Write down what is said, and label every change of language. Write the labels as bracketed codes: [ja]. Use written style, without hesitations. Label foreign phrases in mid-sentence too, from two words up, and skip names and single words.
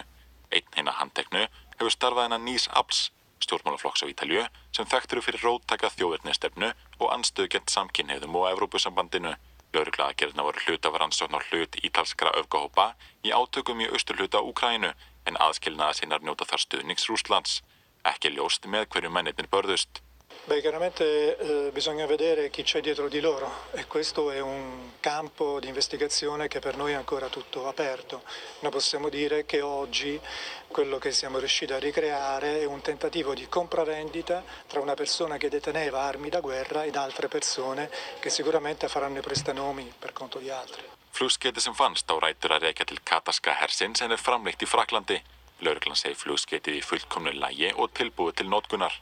[is] Einn hinna handteknu hefur starfað innan nýs afls, stjórnmálaflokks á Ítalíu, sem þekktur fyrir róttæka þjóðernisstefnu og andstöðu gegn samkynhneigðum og Evrópusambandinu. Lögregluaðgerðirnar voru hluti af rannsókn á hlut ítalskra öfgahópa í átökum í austurhluta Úkraínu, en aðskilnaðarsinnar njóta þar stuðnings Rússlands. Ekki er ljóst með hverju mennirnir börðust. [it] Beh, chiaramente bisogna vedere chi c'è dietro di loro e questo è un campo di investigazione che per noi è ancora tutto aperto. Noi possiamo dire che oggi quello che siamo riusciti a ricreare è un tentativo di compravendita tra una persona che deteneva armi da guerra ed altre persone che sicuramente faranno i prestanomi per conto di altri. [is] Flugskeyti sem fannst á rætur að rekja til katarska hersins en er framleitt í Frakklandi. Lögreglan segir flugskeytið í fullkomnu lagi og tilbúið til notkunar.